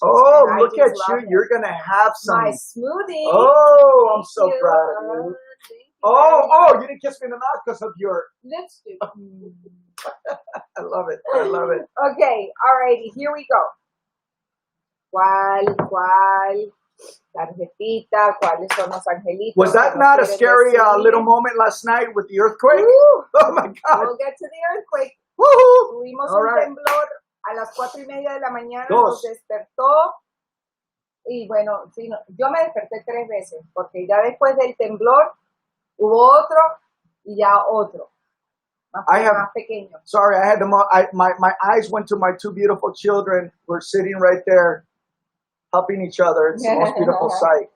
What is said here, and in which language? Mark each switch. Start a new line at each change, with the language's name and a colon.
English: Oh, look at you. You're going to have some. My smoothie. Oh, I'm so proud of you. Oh, you didn't kiss me in the mouth because of your lipstick. I love it. I love it. Okay, alrighty, here we go.
Spanish: ¿Cuál? Tarjetita, ¿cuáles son los angelitos?
English: Was that not a scary little moment last night with the earthquake? Woo! Oh my God. We'll get to the earthquake. Woo!
Spanish: Tuvimos un temblor a las 4:30 de la mañana, nos despertó. Y bueno, sí, yo me desperté 3 veces, porque ya después del temblor hubo otro y ya otro. Más pequeño.
English: Sorry, I had my eyes went to my 2 beautiful children. We're sitting right there, helping each other. It's the most beautiful sight.